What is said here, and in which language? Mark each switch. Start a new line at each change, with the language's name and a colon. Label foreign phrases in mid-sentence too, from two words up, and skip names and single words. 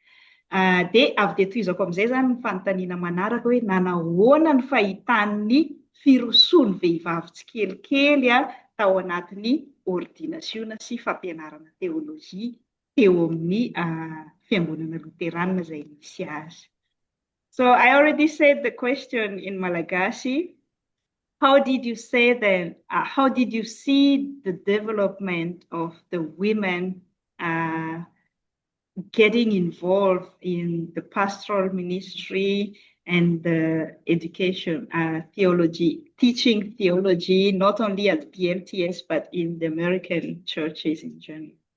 Malagasy: Dia avy dia tohizako amin'izay zany ny fanontaniana manaraka hoe nanahoana ny fahitan'ny firosoany vehivavy tsikelikely tao anatin'ny ordinasiona sy fampianarana teolojia teo amin'ny Fiangonana Loterana izay misy azy.
English: So I already said the question in Malagasy. How did you say then? How did you see the development of the women getting involved in the pastoral ministry and the education, theology, teaching theology, not only at PLTS but in the American churches in general?